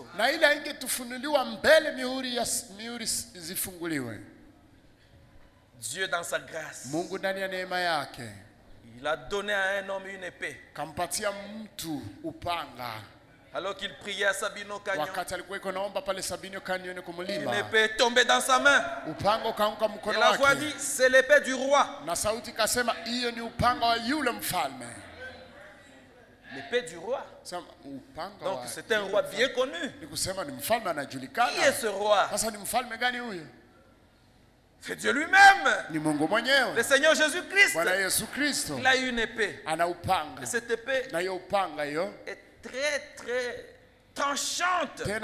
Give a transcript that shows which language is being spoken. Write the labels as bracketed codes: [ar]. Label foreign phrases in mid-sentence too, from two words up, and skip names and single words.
[sw] Na ile ingetufunuliwa mbele mihuri zifunguliwe. [fr] Dieu dans sa grâce. [sw] Mungu ndani ya neema yake. [fr] Il a donné à un homme une épée. [sw] Kampatia mtu upanga. [fr] Alors qu'il priait à Sabino Canyon. [sw] Wakati alikuwa iko naomba pale Sabino Canyon kumlima. [fr] Une épée est tombée dans sa main. [sw] Upanga ukaanguka mkono wake. [fr] Et la voix dit c'est l'épée du roi. [sw] Na sauti kasema hiyo ni upanga wa yule mfalme. [fr] L'épée du roi. Donc c'est un roi bien connu. Qui est ce roi? C'est Dieu lui-même. Le Seigneur Jésus-Christ. Il a une épée. Et cette épée est très très tranchante.